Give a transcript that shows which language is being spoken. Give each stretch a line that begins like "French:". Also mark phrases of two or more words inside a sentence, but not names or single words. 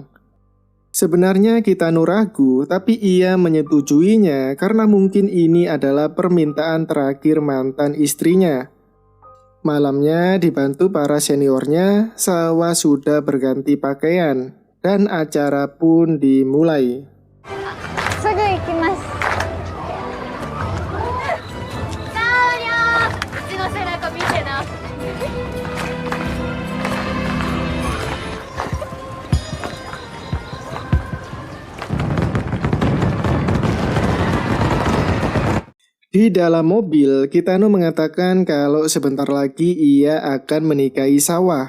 Indonesian: Sebenarnya Kitano ragu, tapi ia menyetujuinya karena mungkin ini adalah permintaan terakhir mantan istrinya. Malamnya dibantu para seniornya, Sawa sudah berganti pakaian. Dan acara pun dimulai.
Japanese: すぐ行きます。さありゃー、うちの背中見てな。
Indonesian: Di dalam mobil, Kitano mengatakan kalau sebentar lagi ia akan menikahi Sawa.